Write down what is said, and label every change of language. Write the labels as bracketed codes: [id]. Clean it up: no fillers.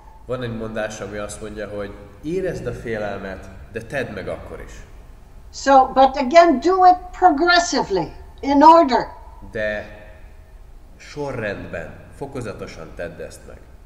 [hu] Van egy mondás, ami azt mondja, hogy érezd a félelmet, de tedd meg akkor is. [en] So, but again, do it progressively, in order. [hu] De sorrendben, fokozatosan tedd ezt meg.